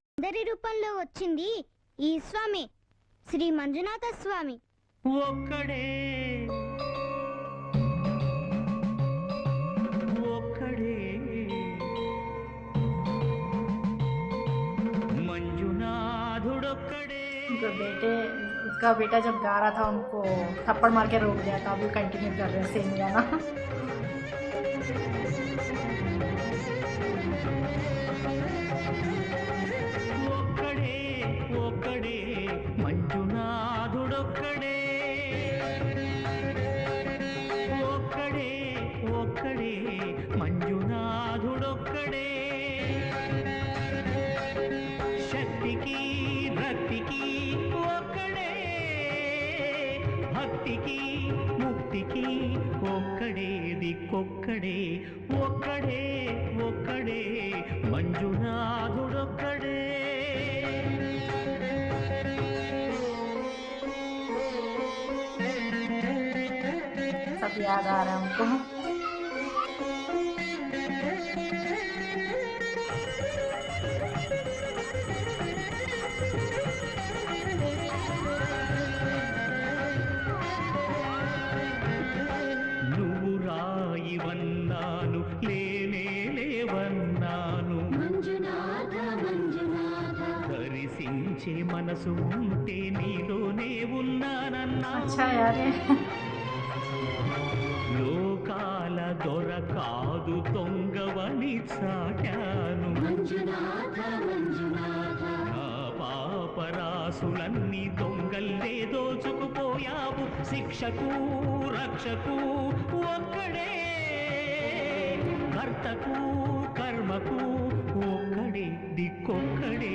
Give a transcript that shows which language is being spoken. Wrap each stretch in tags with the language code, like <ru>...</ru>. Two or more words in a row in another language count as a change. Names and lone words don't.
<te>అందరి రూపంలో వచ్చింది ఈ స్వామి, శ్రీ మంజునాథ స్వామి. ఒక్కడే ఒక్కడే మంజునాథుడొక్కడే.</te> <hi>उसका बेटा जब गा रहा था उनको थप्पड़ मार के रोक दिया था, अभी कंटिन्यू कर रहे हैं सेम गाना.</hi> <te>ఒక్కడే ఒక్కడే మంజునాథుడొక్కడే. ఒక్కడే ఒక్కడే మంజునాథుడొక్కడే. శక్తికి భక్తికి ఒక్కడే, భక్తికి ముక్తికి ఒక్కడే, దిక్కొక్కడే. ఒక్కడే ఒక్కడే మంజునాథుడొక్కడే.</te> <hi>सब याद आ रहा है हमको.</hi> <te>నువ్వు రాయివన్నాను, లేనే లేవన్నాను. దర్శించే మనసు ఉంటే నీలోనే ఉన్నానన్నా.</te> <hi>अच्छा यार ये.</hi> <te>లోకాల దొర కాదు దొంగవని చాటాను. నా పాపరాసులన్నీ దొంగల్లే దోచుకుపోయావు. శిక్షకు రక్షకు ఒక్కడే, కర్తకు కర్మకు ఒక్కడే, దిక్కొక్కడే.</te>